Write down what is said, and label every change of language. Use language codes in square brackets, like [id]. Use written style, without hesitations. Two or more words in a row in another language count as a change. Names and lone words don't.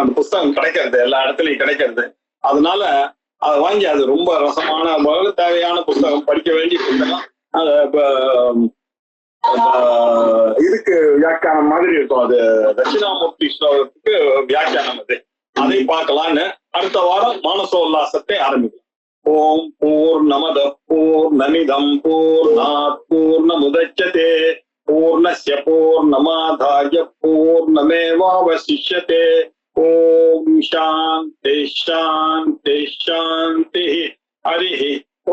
[ta] அந்த புஸ்தகம் கிடைக்கிறது எல்லா இடத்துலயும் கிடைக்கிறது. அதனால அதை வாங்கி, அது ரொம்ப ரசமான தேவையான புஸ்தகம், படிக்க வேண்டிய புத்தகம். இதுக்கு வியாக்கியானம் மாதிரி இருக்கும். அது தட்சிணாமூர்த்தி ஸ்லோகத்துக்கு வியாக்கியானம். அதை பார்க்கலான்னு அடுத்த வாரம் மானசோல்லாசத்தை ஆரம்பிக்கலாம். [sa] ओम् पूर्णमद पूर्णमिदं पूर्णात् पूर्णमुदच्यते पूर्णस्य पूर्णमादाय पूर्णमेवावशिष्यते. ओम् शान्ति शान्ति शान्ति. ஹரி